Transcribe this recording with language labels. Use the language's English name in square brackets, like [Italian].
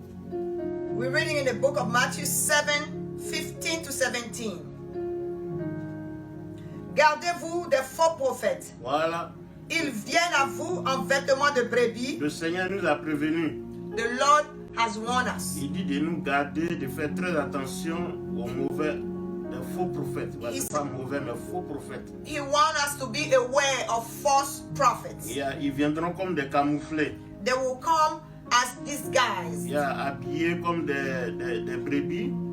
[English] We're reading in the book of Matthew 7, 15 to 17. [French] Gardez-vous des faux prophètes. Voilà. Ils viennent à vous en vêtements de brebis. Le Seigneur nous a prévenus. [English] The Lord has warned us. [French] Il dit de nous garder, de faire très attention aux mauvais, des faux prophètes. Ouais, c'est pas mauvais, mais faux prophètes. [English] He wants us to be aware of false prophets. [French] Ils viendront comme des camouflés. [English] They will come as disguised [French] Habillés comme des brebis.